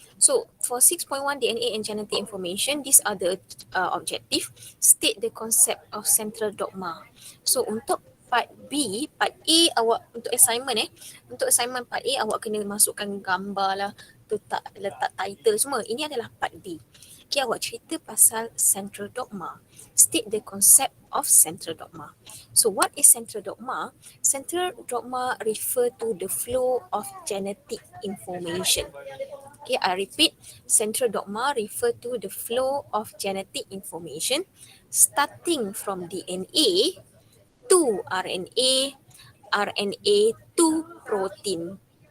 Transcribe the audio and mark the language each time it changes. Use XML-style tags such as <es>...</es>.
<en>So, for 6.1 DNA and genetic information, these are the objective. State the concept of central dogma.</en> <ms>So, untuk part A awak untuk assignment Untuk assignment part A awak kena masukkan gambar lah, letak title semua. Ini adalah part B. Okay, awak cerita pasal central dogma.</ms> <en>State the concept of central dogma. So what is central dogma? Central dogma refer to the flow of genetic information. Okay, I repeat, central dogma refer to the flow of genetic information starting from DNA to RNA, RNA to protein.</en>